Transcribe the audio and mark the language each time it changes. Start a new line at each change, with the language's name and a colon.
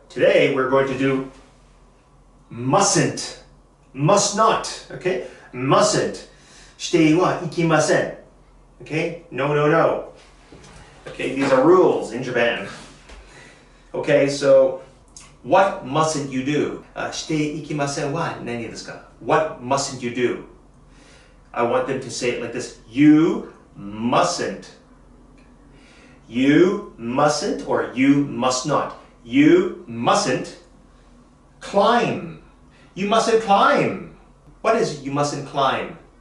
English: Today we're going to do mustn't. Must not. Okay? Mustn't.
Japanese: してはいけません.
English: Okay? No, no, no. Okay, these are rules in Japan. Okay, so what mustn't you do?
Japanese: していけませんは何ですか?
English: What mustn't you do? I want them to say it like this. You mustn't. You mustn't or you must not. You mustn't climb. You mustn't climb. What is you mustn't climb?